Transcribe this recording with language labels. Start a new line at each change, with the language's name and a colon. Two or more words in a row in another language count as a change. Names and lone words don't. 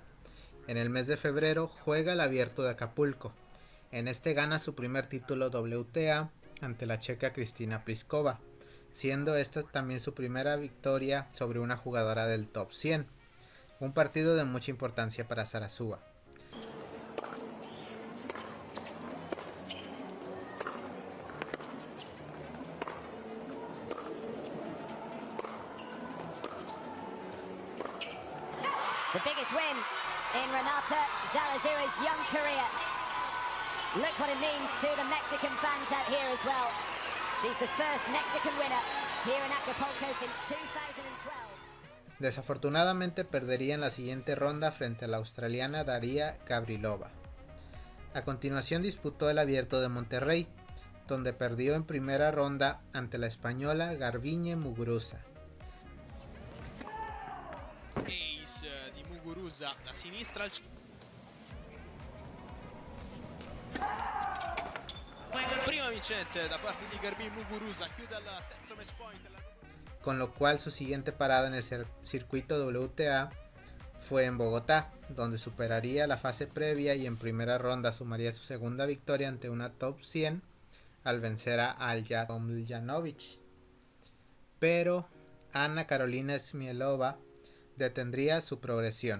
Spanish: En el mes de febrero juega el Abierto de Acapulco. En este gana su primer título WTA ante la checa Cristina Pliskova, siendo esta también su primera victoria sobre una jugadora del top 100, un partido de mucha importancia para Sarasúa.
English: The biggest win in Renata Zarazua's young career. Look what it means to the Mexican fans out here as well. She's the first Mexican winner here in Acapulco since 2012.
Spanish: Desafortunadamente perdería en la siguiente ronda frente a la australiana Daria Gavrilova. A continuación disputó el Abierto de Monterrey, donde perdió en primera ronda ante la española Garbiñe Muguruza.
Italian: Ace di Muguruza da sinistra al prima vincente da parte di Garbiñe Muguruza, chiude al terzo match point.
Spanish: Con lo cual su siguiente parada en el circuito WTA fue en Bogotá, donde superaría la fase previa y en primera ronda sumaría su segunda victoria ante una top 100 al vencer a Alja Tomljanovic. Pero Ana Carolina Smielova detendría su progresión.